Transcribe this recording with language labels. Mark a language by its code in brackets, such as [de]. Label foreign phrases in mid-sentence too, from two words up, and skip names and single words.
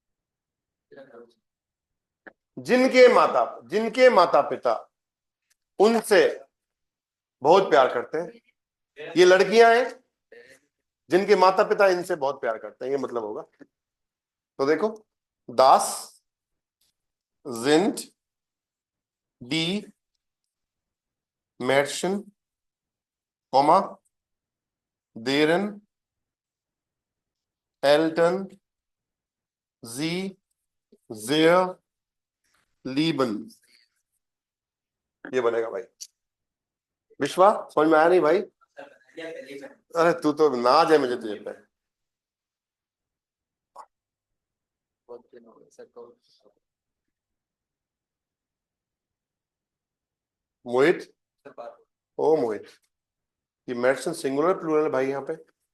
[hi] जिनके माता पिता उनसे बहुत प्यार करते हैं, ये लड़कियां हैं जिनके माता पिता इनसे बहुत प्यार करते हैं, ये मतलब होगा। तो देखो, [de] Das sind die Mädchen Komma deren Eltern sie sehr lieben। [hi] ये बनेगा भाई। विश्वा समझ में आया नहीं भाई? अरे तू तो नाज है मुझे तुझे पे। मोहित, ओ मोहित, ये मेडिसिन [en] singular plural [hi] भाई यहाँ पे?